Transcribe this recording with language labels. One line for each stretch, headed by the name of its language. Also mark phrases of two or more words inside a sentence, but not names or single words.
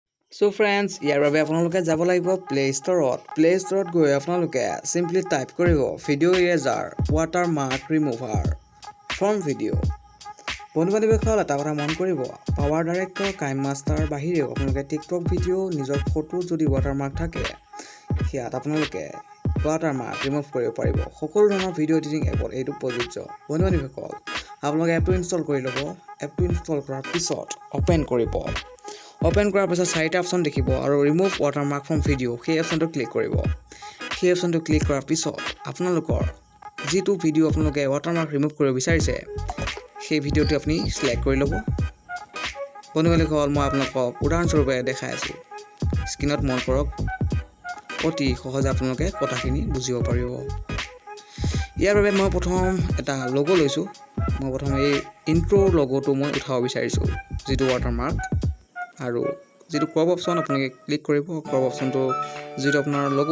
English: So friends,
Assamese: ইয়াৰ বাবে আপোনালোকে যাব লাগিব প্লে ষ্টৰত গৈ আপোনালোকে simply টাইপ কৰিব
English: video eraser watermark remover from video
Assamese: বন্ধু-বান্ধৱীসকল এটা কথা মন কৰিব পাৱাৰ ডাইৰেক্টৰ কাইনমাষ্টাৰ বাহিৰেও আপোনালোকে টিকটক ভিডিও নিজৰ ফটো যদি watermark থাকে হিয়াত আপোনালোকে
English: watermark remove
Assamese: কৰিব পাৰিব সকলো ধৰণৰ
English: video editing
Assamese: এপত এইটো প্ৰযোজ্য বন্ধু-বান্ধৱীসকল আপোনালোকে এপটো ইনষ্টল কৰি ল'ব এপটো ইনষ্টল কৰাৰ পিছত ওপেন কৰিব Open কৰাৰ পিছত চাৰিটা অপচন দেখিব আৰু
English: remove watermark from video
Assamese: সেই অপচনটো ক্লিক কৰিব সেই অপচনটো ক্লিক কৰাৰ পিছত আপোনালোকৰ যেটো ভিডিও আপোনালোকে
English: watermark remove
Assamese: কৰিব বিচাৰিছে সেই ভিডিওটো আপুনি সিলেক্ট কৰি ল'ব বন্ধুসকল মই আপোনালোকক উদাহৰণস্বৰূপে দেখাই আছো স্ক্ৰিনত মন কৰক অতি সহজে আপোনালোকে কথাখিনি বুজিব পাৰিব ইয়াৰ বাবে মই প্ৰথম এটা লোগো লৈছো মই প্ৰথম এই ইন্ট্ৰো লোগোটো মই উঠাব বিচাৰিছো যেটো watermark আৰু যেটো ক্ৰপ অপচন আপুনি ক্লিক কৰিব ক্ৰপ অপচনটো যেটো আপোনাৰ লোগো